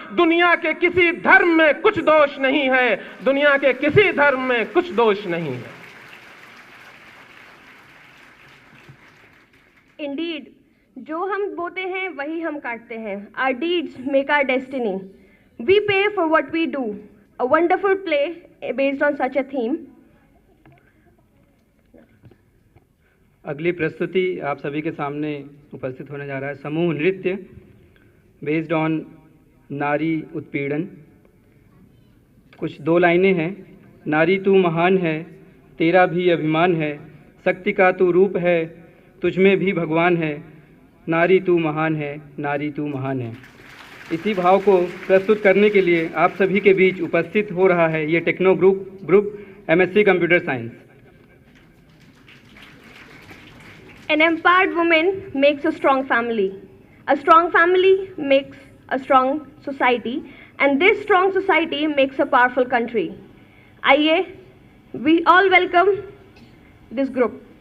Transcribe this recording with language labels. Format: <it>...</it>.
<hi>दुनिया के किसी धर्म में कुछ दोष नहीं है, दुनिया के किसी धर्म में कुछ दोष नहीं है। इंडीड, जो हम बोते हैं वही हम काटते हैं।</hi> <en>Our deeds make our destiny. We pay for what we do. A wonderful play based on such a theme.</en> <hi>अगली प्रस्तुति आप सभी के सामने उपस्थित होने जा रहा है समूह नृत्य</hi> <en>based on</en> <hi>नारी उत्पीड़न। कुछ दो लाइनें हैं। नारी तू महान है, तेरा भी अभिमान है, शक्ति का तू रूप है, तुझमें भी भगवान है, नारी तू महान है, नारी तू महान है। इसी भाव को प्रस्तुत करने के लिए आप सभी के बीच उपस्थित हो रहा है ये techno group MSc computer science.</hi> <en>An empowered woman makes a strong family. A strong family makes a strong society, and this strong society makes a powerful country.</en> <hi>आइए,</hi> <en>we all welcome this group.</en>